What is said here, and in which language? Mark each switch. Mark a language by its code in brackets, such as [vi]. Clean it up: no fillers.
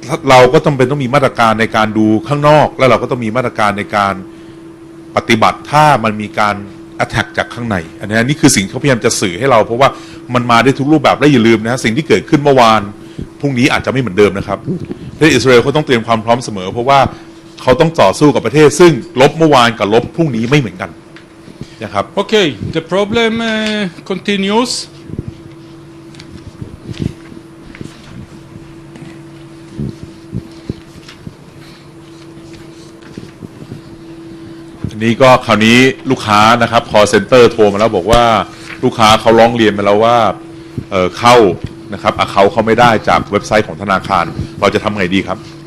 [th] เราก็ต้องมีมาตรการในการดูข้างนอกแล้วเราก็ต้องมีมาตรการในการปฏิบัติถ้ามันมีการ attack จากข้างในอันนี้นี่คือสิ่งที่เขาพยายามจะสื่อให้เราเพราะว่ามันมาได้ทุกรูปแบบและอย่าลืมนะสิ่งที่เกิดขึ้นเมื่อวานพรุ่งนี้อาจจะไม่เหมือนเดิมนะครับประเทศอิสราเอลเขาต้องเตรียมความพร้อมเสมอเพราะว่าเขาต้องต่อสู้กับประเทศซึ่งลบเมื่อวานกับลบพรุ่งนี้ไม่เหมือนกันนะครับ [en] Okay, the problem continues. [th] นี่ก็คราวนี้ลูกค้านะครับ call center โทรมาแล้วบอกว่าลูกค้าเขาร้องเรียนมาแล้วว่าเข้านะครับเขาไม่ได้จากเว็บไซต์ของธนาคารเราจะทำไงดีครับ